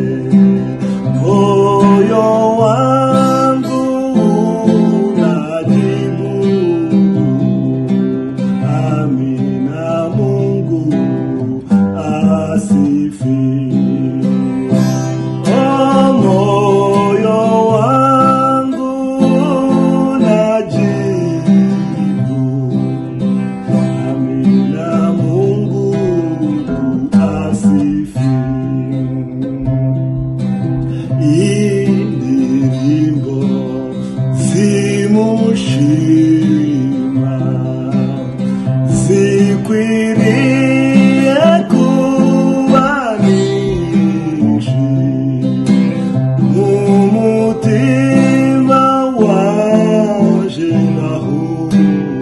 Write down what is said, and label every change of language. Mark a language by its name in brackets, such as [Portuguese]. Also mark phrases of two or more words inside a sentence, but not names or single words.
[Swahili] Moyo wangu unajibu amina, Mungu asifiwe. Oh, moyo wangu unajibu amina, Mungu asifiwe. [Rundi] Indirimbo zimushima zikwiriye kuba nyinshi mu mutima wanje, naho